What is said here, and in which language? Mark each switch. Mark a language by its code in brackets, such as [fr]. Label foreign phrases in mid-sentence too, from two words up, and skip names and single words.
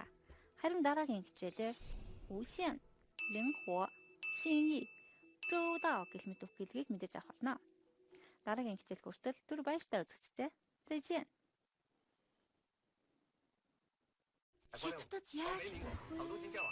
[mn] Харин дараагийн хичээлээр [zh] 无限 灵活 心意 周到 [mn] гэх мэт үг хэлхийг мэдэж авах болно. Дараагийн хичээл хүртэл түр баяртай үзэгчтэй. [zh] 再见. [mn] Хятадд яаж сурах вэ?